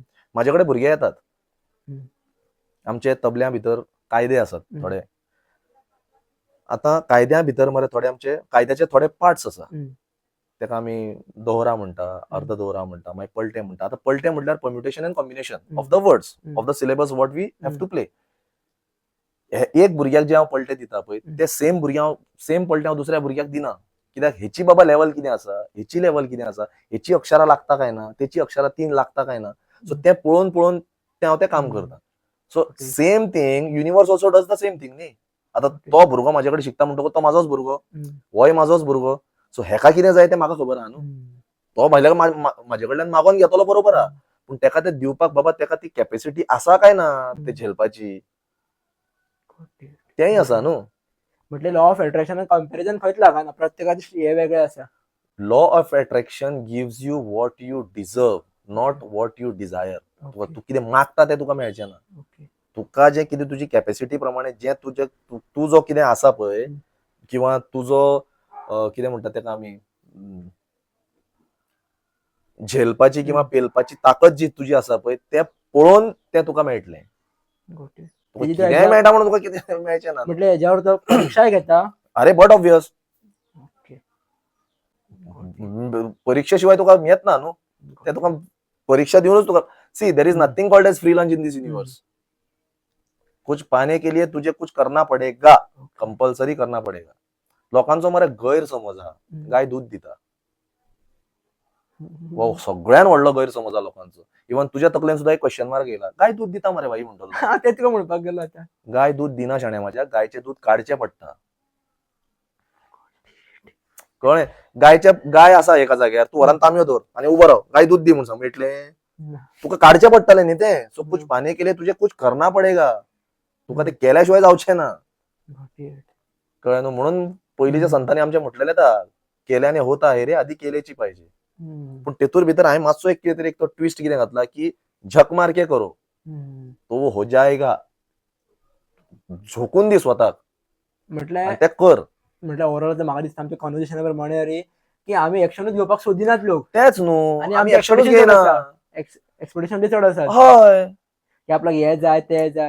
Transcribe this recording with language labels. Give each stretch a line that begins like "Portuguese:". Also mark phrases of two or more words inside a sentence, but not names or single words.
Konkani: म्हाजे कडेन भुरगे येतात. हम्म. आमचे तबल्या भितर कायदे आसात थोडे. आता कायद्या भितर मरे थोडे आमचे कायद्याचे थोडे पार्ट्स आसा, हम्म. तेका आमी दोहरा म्हणटा, अर्ध दोहरा म्हणटा, मागीर पलटे म्हणटा. आता पलटे म्हटल्यार
English: permutation and combination of the words of the syllabus what we have to play.
Konkani: एक भुरग्याक जे हांव पलटे दिता पळय ते सेम पलटे हांव दुसऱ्या भुरग्याक दिना. कित्याक हेची बाबा लेवल कितें आसा, हेची लेवल कितें आसा, हेची अक्षरां लागता काय ना, तेची अक्षरां 3 लागता काय ना, सो तें पळोवन ते हांव तें काम करता.
English: so same thing universe also does the same thing न्ही.
Konkani: आता तो भुरगो म्हाजे कडेन शिकता म्हणटकूच तो म्हाजोच भुरगो, होय म्हाजोच भुरगो. सो हेका कितें जाय तें म्हाका खबर आहा न्हू. तो भायल्याक म्हाजे कडल्यान मागोन घेतलो बरोबर आहा, पूण तेका तें दिवपाक बाबा तेका ती कॅपॅसिटी आसा काय ना ते झेलपाची, तेंय आसा न्हू. म्हटले
English: law of attraction comparison
Konkani: खंयच लागना, प्रत्येकाचे हे वेगळे आसा.
English: law of attraction gives you what you deserve, not what you desire.
Konkani: तू कितें मागता तें तुका मेळचें ना. तुका जें कितें तुजी कॅपॅसिटी प्रमाणे जें तूं जो कितें आसा पळय, किंवा तुजो कितें म्हणटा तेका आमी झेलपाची किंवा पेलपाची ताकद जी तुजी आसा पळय तें पळोवन तें तुका मेळटलें. कितेंय मेळटा म्हणून तुका कितें मेळचें ना. म्हटले हेज्यावर तो परीक्षाय घेता. अरे
English: but obvious,
Konkani: परीक्षे शिवाय तुका येत ना न्हू. ते तुका परीक्षा दिवनच तुका
English: see there is nothing called as free lunch in this universe.
Hindi: कुछ पाने के लिए तुझे कुछ करना पडेगा, कंपल्सरी करना पडेगा.
Konkani: लोकांचो मरे गैरसमज हा, गाय दूध दिता. सगळ्यान व्हडलो गैरसमज हा लोकांचो. इवन तुझ्या तकलेन सुद्धा एक क्वेश्चन मार्क येयला, गाय दूध दिता मरे भाई म्हणटलो. ते तुका म्हणपाक गेलो आता. गाय दूध दिना शाण्या माझ्या, गायचे दूध काडचें पडटा. कळ्ळें. गाय आसा एका जाग्यार, तूं व्हरान तांबयो दवर आनी उबो राव, गाय दूध दी म्हूण सांग, मेळटलें? तुका काडचें पडटलें न्ही तें.
Hindi: सो कुछ पाने के लिए तुझे कुछ करना पडेगा.
Konkani: तुका ते केल्या शिवाय जावचें ना. कळ्ळें न्हू. म्हणून पयलींच्या संतांनी आमच्या म्हटलेलें आसा,
Hindi: केल्याने होता है रे,
Marathi: आधी केलेची पाहिजे.
Konkani: पूण तेतूर भितर हांवें मातसो एक कितें तरी एक तो ट्विस्ट कितें घातला की
Hindi: झक मार के करो तो हो जाएगा.
Konkani: झोकून दी स्वताक म्हटल्यार ते कर. म्हटल्यार ओवरऑल म्हाका दिसता आमच्या कॉन्वर्सेशना प्रमाणे रे की आमी एक्शनूच घेवपाक सोदिनात लोक. तेच न्हू, आनी आमी आमचे एक्शनूच एक्सपेक्टेशन घेयना. एक्सपेक्टेशन बी चड आसात. हय, की आपल्याक हे जाय ते जाय.